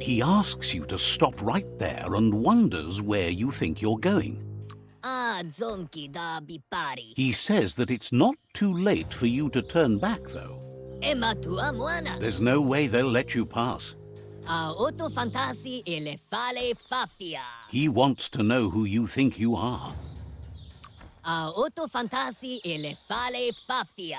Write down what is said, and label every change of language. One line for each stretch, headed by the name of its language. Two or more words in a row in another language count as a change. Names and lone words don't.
English: He asks you to stop right there and wonders where you think you're going. Zonki da bipari. He says that it's not too late for you to turn back, though. Ema tua moana. There's no way they'll let you pass. Otto fantasi e le fale fafia. He wants to know who you think you are. Otto fantasi e le fale fafia.